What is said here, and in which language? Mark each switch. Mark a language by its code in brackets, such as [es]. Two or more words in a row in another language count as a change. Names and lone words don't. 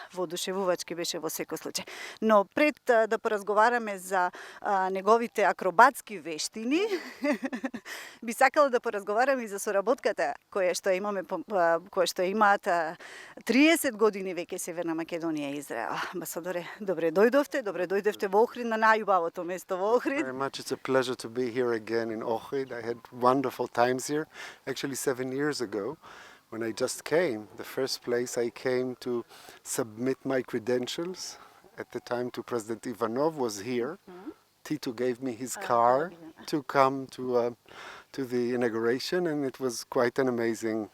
[mk] Воодушевувачки беше во секој случај. Но пред да поразговараме за неговите акробатски вештини, би сакала да поразговараме и за соработката која што имаат 30 години веќе Северна Македонија и Израел. Амбасадоре, добре дојдовте во Охрид, на најубавото место во Охрид. [en] Very much. It's a pleasure to be here again in Ohrid. I had wonderful times here. Actually, 7 years ago, when I just came, the first place I came to submit my credentials at the time to President Ivanov was here. Tito gave me his car to come to the inauguration, and it was quite an amazing.